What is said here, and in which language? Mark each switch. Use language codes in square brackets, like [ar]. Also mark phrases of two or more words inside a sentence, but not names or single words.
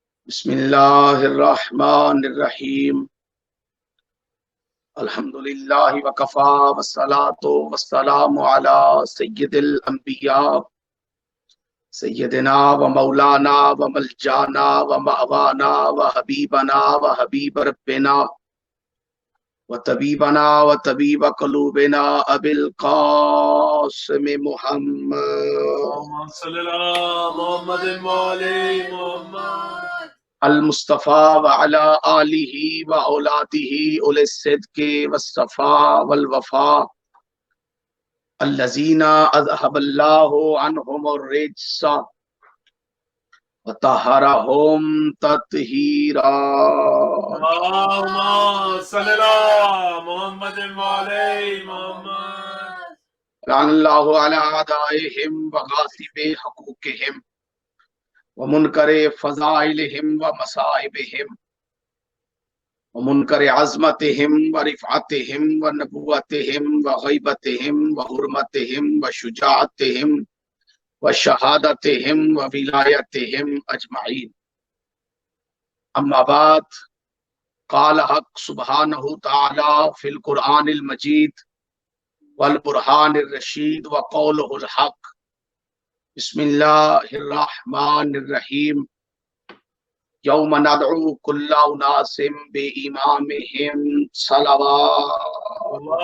[ar] بسم اللہ الرحمن الرحیم الحمدللہ وکفا والصلاة والسلام علی سید الانبیاء سیدنا و مولانا و ملجانا و مأوانا و حبیبنا و حبیب ربنا و طبیبنا و طبیب قلوبنا ابی القاسم محمد صلی اللہ محمد مولی محمد المصطفیٰ وعلی آلہ و اولادہ اولی الصدق والصفاء والوفاء الذین اذهب اللہ عنہم الرجس وطہرہم تطہیرا۔ اللہم صلی اللہ محمد مولی محمد لعن اللہ علی اعدائہم وغاصب حقوقہم ومنکر فضائلہم ومصائبہم ومنکر عظمتہم ورفعتہم ونبوتہم وغیبتہم وحرمتہم وشجاعتہم وشہادتہم وولایتہم اجمعین۔ اما بعد، قال حق سبحانہ تعالی فی القرآن المجید والبرہان الرشید وقولہ الحق۔ بسم اللہ الرحمن الرحیم۔ یوم ندعو کل اناس بامامہم صلوات۔